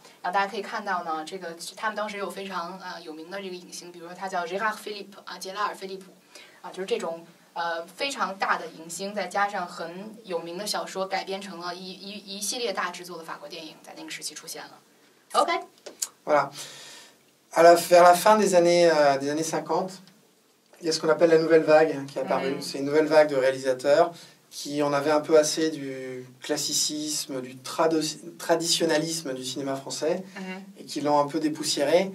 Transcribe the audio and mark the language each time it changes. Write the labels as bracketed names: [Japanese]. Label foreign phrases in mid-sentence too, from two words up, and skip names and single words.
[Chinese] 然后大家可以看到呢，这个他们当时有非常有名的这个影星，比如说他叫 Gérard Philippe 杰拉尔·菲利普就是这种。非常大的影星，再加上很有名的小说，改编成了一系列大制作的法国电影，在那个时期出现了。OK。 [French] Voilà. Vers la fin des années 50, il y a ce qu'on appelle la nouvelle vague qui est apparue. C'est une nouvelle vague de réalisateurs qui en avaient un peu assez du classicisme, du traditionnalisme du cinéma français et qui l'ont un peu dépoussiéré.